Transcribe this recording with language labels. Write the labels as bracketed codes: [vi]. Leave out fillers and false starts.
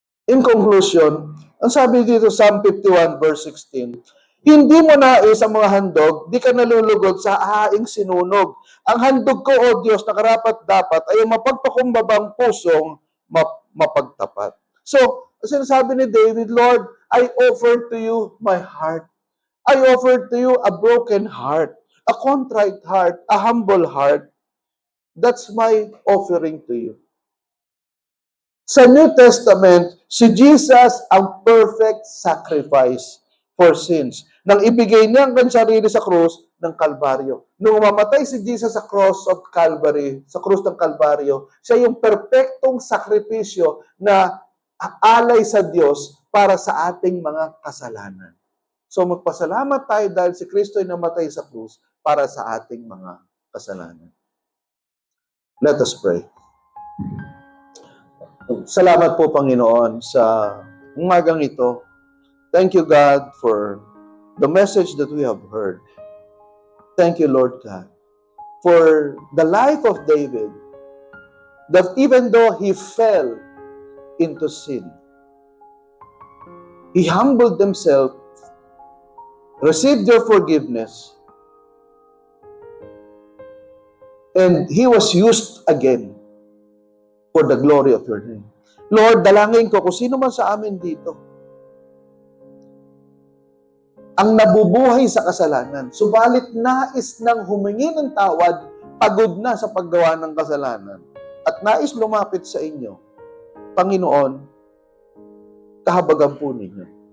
[en] In conclusion, [tl] ang sabi dito, Psalm 51 verse 16, hindi mo nais ang mga handog, di ka nalulugod sa haing sinunog. Ang handog ko, O Diyos, na karapat-dapat ay mapagpakumbabang pusong mapagtapat. [en] So, [tl] sinasabi ni David, [en] Lord, I offer to you my heart. I offer to you a broken heart, a contrite heart, a humble heart. That's my offering to you. [tl] Sa New Testament, si Jesus ang [en] perfect sacrifice for sins. [tl] Nang ibigay niya ang kanyang sarili sa krus ng Kalbaryo. Nung mamatay si Jesus sa cross of Calvary, sa krus ng Kalbaryo, siya yung perfectong sakripisyo na alay sa Diyos para sa ating mga kasalanan. So magpasalamat tayo dahil si Kristo ay namatay sa krus para sa ating mga kasalanan. [en] Let us pray. [tl] Salamat po, Panginoon, sa umagang ito. [en] Thank you, God, for the message that we have heard. Thank you, Lord God, for the life of David, that even though he fell into sin, he humbled himself, received your forgiveness, and he was used again for the glory of your name. [tl] Lord, dalangin ko kung sino man sa amin dito ang nabubuhay sa kasalanan, subalit nais nang humingi ng tawad, pagod na sa paggawa ng kasalanan, at nais lumapit sa inyo, Panginoon, kahabagan po ninyo.